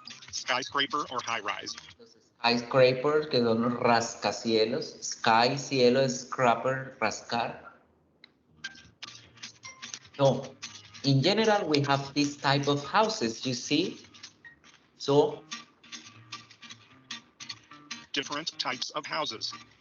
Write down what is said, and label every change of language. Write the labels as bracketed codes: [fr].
[en] Skyscraper or high-rise. [es] Skyscrapers, que son los rascacielos. Sky, cielo, scraper, rascar. [en] So, in general, we have this type of houses, you see? So, different types of houses.